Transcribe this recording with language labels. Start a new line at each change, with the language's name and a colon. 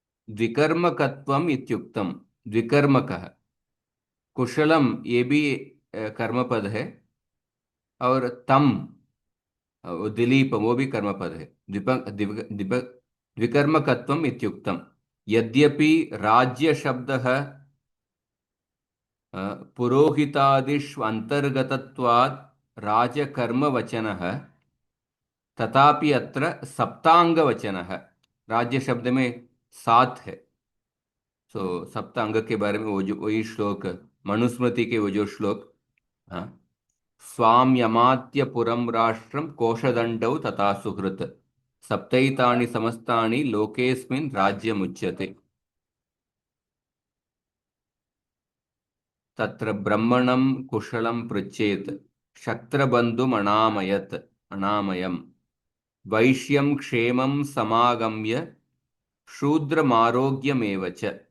Sanskrit: द्विकर्मकत्वम् इत्युक्तम्।
Hindi: द्विकर्मकः, कुशलम ये भी कर्मपद है, और तम, वो दिलीप, वो भी कर्मपद है।
Sanskrit: द्विकर्मकत्वम् इत्युक्तम्। यद्यपि राज्य शब्दः पुरोहितादिष्व अंतर्गतत्वात् राजकर्मवचनः, तथापि अत्र सप्तांगवचनः।
Hindi: राज्य शब्द में सात है। सो सप्तांग के बारे में वो जो वही श्लोक, मनुस्मृति के वो जो श्लोक, हाँ,
Sanskrit: स्वाम यमात्य पुरम राष्ट्रम कोशदंडौ तथा सुहृत सप्तैतानि समस्तानि लोकेस्मिन् राज्यमुच्यते। तत्र ब्रह्मणं कुशलं पृच्छेत् शक्रबन्धुम् अनामयत् अनामयम् वैश्यं क्षेमं समागम्य शूद्रमारोग्यमेव च।